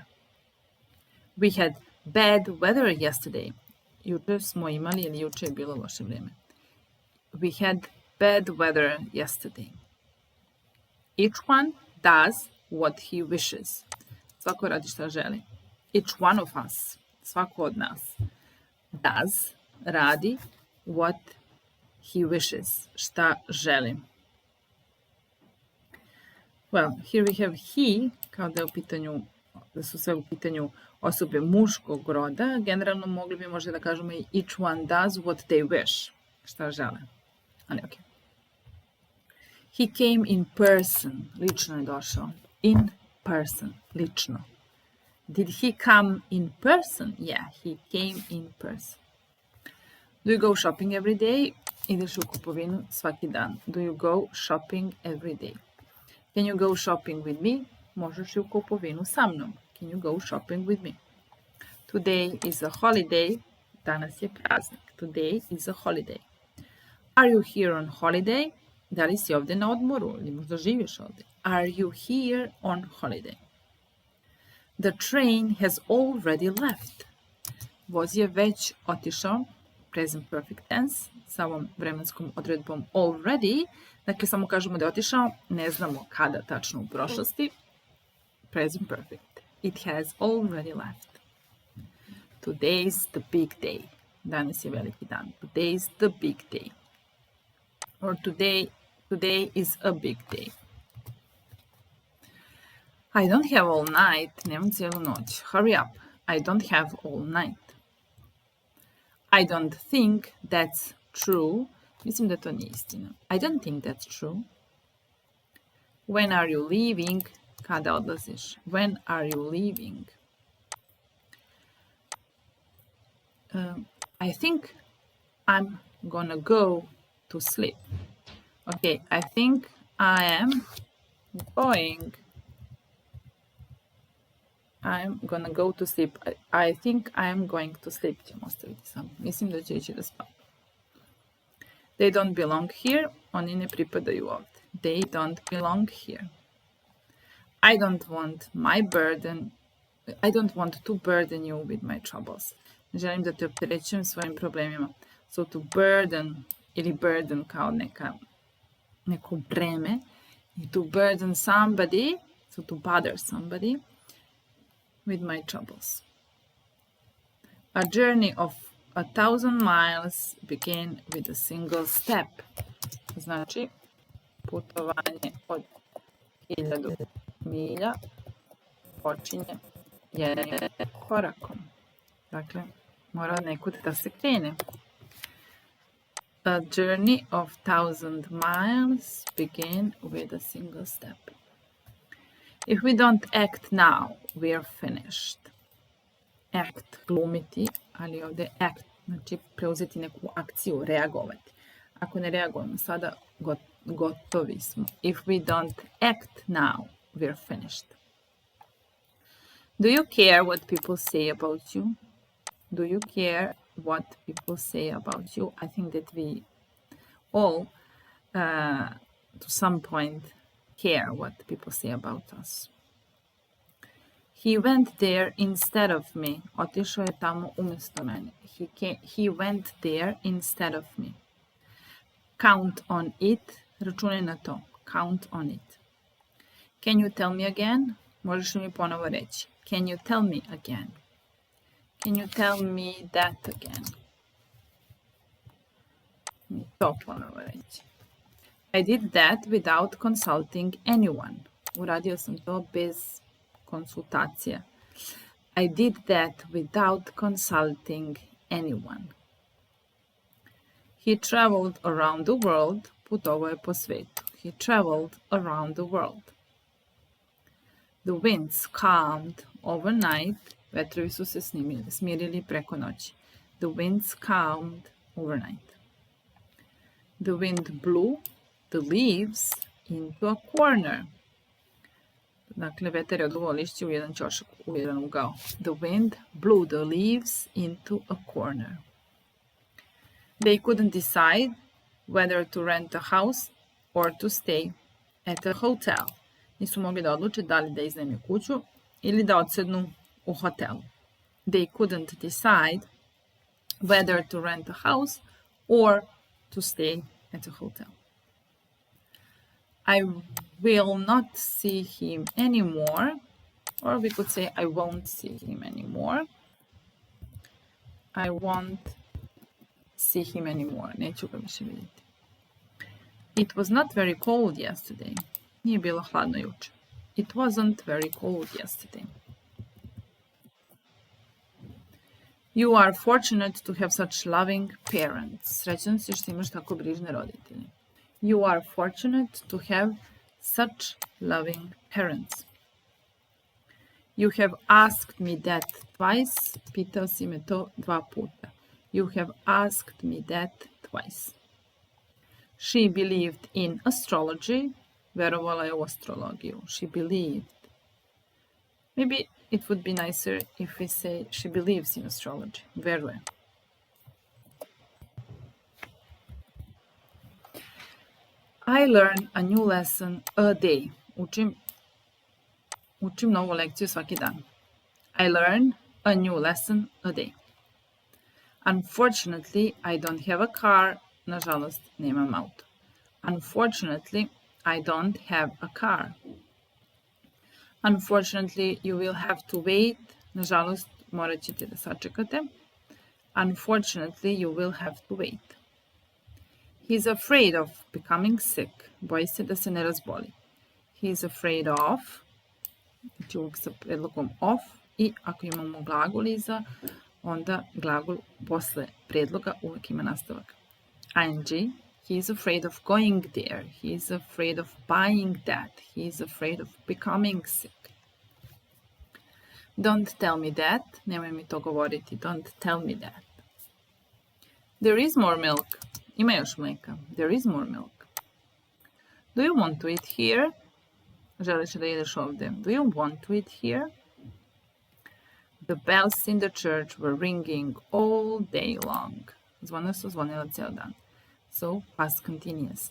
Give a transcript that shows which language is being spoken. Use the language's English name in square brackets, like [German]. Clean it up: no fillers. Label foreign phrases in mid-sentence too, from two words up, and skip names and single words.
[English] We had bad weather yesterday. [Serbian] Juče smo imali, ili juče je bilo loše vrijeme. [English] We had bad weather yesterday. Each one does what he wishes. [Serbian] Svako radi šta želi. [English] Each one of us, [Serbian] svako od nas, [English] does, radi, what he wishes, [Serbian] šta želi. [English] Well, here we have he, [Serbian] kao da je u pitanju, da su sve u pitanju osobe muškog roda. Generalno mogli bi možda da kažemo i [English] each one does what they wish, [Serbian] šta žele. Ali ok. [English] He came in person, [Serbian] lično je došao. [English] In person, lično. Did he come in person? Yeah, he came in person. Do you go shopping every day? [Serbian] Ideš u kupovinu svaki dan. [English] Do you go shopping every day? Can you go shopping with me? [Serbian] Možeš li u kupovinu sa mnom? [English] Can you go shopping with me? Today is a holiday. [Serbian] Danas je praznik. [English] Today is a holiday. Are you here on holiday? [Serbian] Da li si ovdje na odmoru ili možda živiš ovdje? [English] Are you here on holiday? The train has already left. [Serbian] Voz je već otišao. [English] Present perfect tense [Serbian] sa ovom vremenskom odredbom already. Dakle, samo kažemo da je otišao. Ne znamo kada tačno u prošlosti. [English] Present perfect. It has already left. Today's the big day. [Serbian] Danas je veliki dan. [English] Today's the big day. Or today is a big day. I don't have all night. [Serbian] Nemam cijelu noć. [English] Hurry up. I don't have all night. I don't think that's true. [Serbian] Mislim da to nije istina. [English] I don't think that's true. When are you leaving? [Serbian] Kada odlaziš? [English] When are you leaving? I think I'm gonna go to sleep. Okay, I think I am going. I'm gonna go to sleep. I think I am going to sleep. [Serbian] Ćemo ostaviti samo. Mislim da će ići da spavam. [English] They don't belong here. [Serbian] Oni ne pripadaju ovdje. [English] They don't belong here. I don't want to burden you with my troubles. [Serbian] Ne želim da te opterećujem svojim problemima. [English] So to burden [Serbian] ili burden kao neko breme. [English] I to burden somebody, so to bother somebody with my troubles. A journey of 1,000 miles began with a single step. [Serbian] Znači, putovanje od 1000 milja počinje jednim korakom. Dakle, mora nekud da se krene. [English] A journey of 1,000 miles began with a single step. If we don't act now, we are finished. Act, [Serbian] glumiti, ali ovdje act, znači preuzeti neku akciju, reagovati. Ako ne reagujemo sada, gotovi smo. [English] If we don't act now, we are finished. Do you care what people say about you? Do you care what people say about you? I think that we all, to some point, care what people say about us. He went there instead of me. [Serbian] Otišao je tamo umjesto mene. [English] He went there instead of me. Count on it. [Serbian] Računaj na to. [English] Count on it. Can you tell me again? [Serbian] Možeš li mi ponovo reći? [English] Can you tell me again? Can you tell me that again? [Serbian] To ponovo reći. [English] I did that without consulting anyone. [Serbian] Uradio sam to bez konsultacija. [English] I did that without consulting anyone. He traveled around the world. [Serbian] Putovao je po svijetu. [English] He traveled around the world. The winds calmed overnight. [Serbian] Vetrovi su se smirili preko noći. [English] The winds calmed overnight. The wind blew the leaves into a corner. [Serbian] The Dakle, vetar je oduvao lišće u jedan ćošak, u jedan ugao. [English] The wind blew the leaves into a corner. They couldn't decide whether to rent a house or to stay at a hotel. [Serbian] Nisu mogli da odluče da li da iznajme kuću ili da odsednu u hotelu. [English] They couldn't decide whether to rent a house or to stay at a hotel. I will not see him anymore, or we could say I won't see him anymore. I won't see him anymore. [Serbian] Neću ga više vidjeti. [English] It was not very cold yesterday. [Serbian] Nije bilo hladno juče. [English] It wasn't very cold yesterday. You are fortunate to have such loving parents. [Serbian] Srećan si što imaš tako brižne roditelje. [English] You are fortunate to have such loving parents. You have asked me that twice. [Serbian] Pitao si me to 2 puta. [English] You have asked me that twice. She believed in astrology. [Serbian] Verovala je u astrologiju. [English] She believed. Maybe it would be nicer if we say she believes in astrology. [Serbian] Veruje. [English] I learn a new lesson a day. [Serbian] Učim novu lekciju svaki dan. [English] I learn a new lesson a day. Unfortunately, I don't have a car. [Serbian] Nažalost, nemam auto. [English] Unfortunately, I don't have a car. Unfortunately, you will have to wait. [Serbian] Nažalost, morat ćete da sačekate. [English] Unfortunately, you will have to wait. He's afraid of becoming sick. [Serbian] Boji se da se ne razboli. [English] He's afraid of. [Serbian] Znači uvijek sa predlogom of. I ako imamo glagol iza, onda glagol posle predloga uvijek ima nastavak. ING. [English] He's afraid of going there. He's afraid of buying that. He's afraid of becoming sick. Don't tell me that. [Serbian] Nemoj mi to govoriti. [English] Don't tell me that. There is more milk. [Serbian] Ima još mlijeka. [English] There is more milk. Do you want to eat here? [Serbian] Želiš da ideš ovdje? [English] Do you want to eat here? The bells in the church were ringing all day long. [Serbian] Zvona su zvonila ceo dan. [English] So, past continuous.